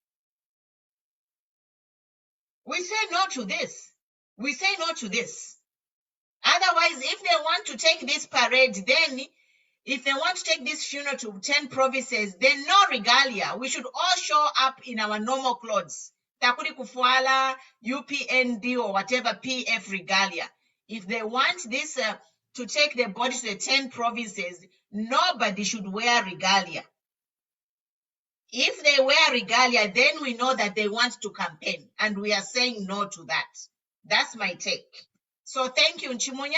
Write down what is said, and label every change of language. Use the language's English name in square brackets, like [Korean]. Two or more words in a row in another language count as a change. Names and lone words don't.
[English] We say no to this. We say no to this. Otherwise, if they want to take this parade, then if they want to take this funeral to 10 provinces, then no regalia. We should all show up in our normal clothes. [Bemba] Takuri kufuala, [English] UPND or whatever PF regalia. If they want this to take the body to the 10 provinces, nobody should wear regalia. If they wear regalia, then we know that they want to campaign, and we are saying no to that. That's my take. So thank you, Chimunya.